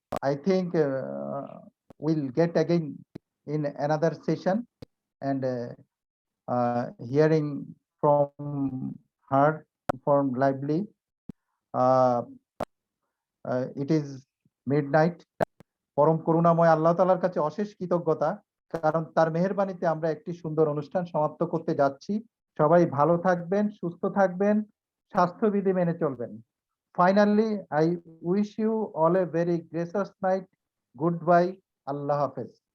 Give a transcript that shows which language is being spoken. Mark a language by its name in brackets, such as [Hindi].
[English] I think we'll get again in another session and hearing from her from lively. It is midnight. [Bangla] পরম করুণাময় আল্লাহ তাআলার কাছে অশেষ কৃতজ্ঞতা, কারণ তার মেহেরবানিতে আমরা একটি সুন্দর অনুষ্ঠান সমাপ্ত করতে যাচ্ছি। সবাই ভালো থাকবেন, সুস্থ থাকবেন, স্বাস্থ্যবিধি মেনে চলবেন। [English] Finally, I wish you all a very gracious night. Goodbye. Allah Hafiz.